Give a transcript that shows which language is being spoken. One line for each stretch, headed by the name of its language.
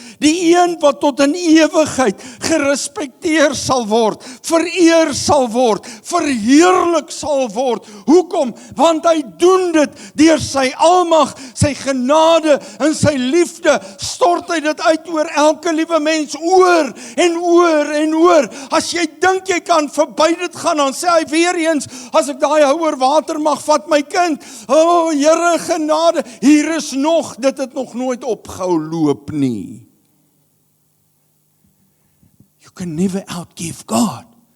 Afrikaans: Die een wat tot in ewigheid gerespekteer sal word, vereer sal word, verheerlik sal word. Hoekom? Want hy doen dit deur sy almag, sy genade en sy liefde. Stort hy dit uit oor elke liewe mens, oor en oor en oor. As jy dink jy kan verby dit gaan, dan sê hy weer eens, as ek daai hou oor water mag vat, my kind, Here genade, hier is nog, dit het nog nooit opgehou loop nie.
English: You can never outgive God.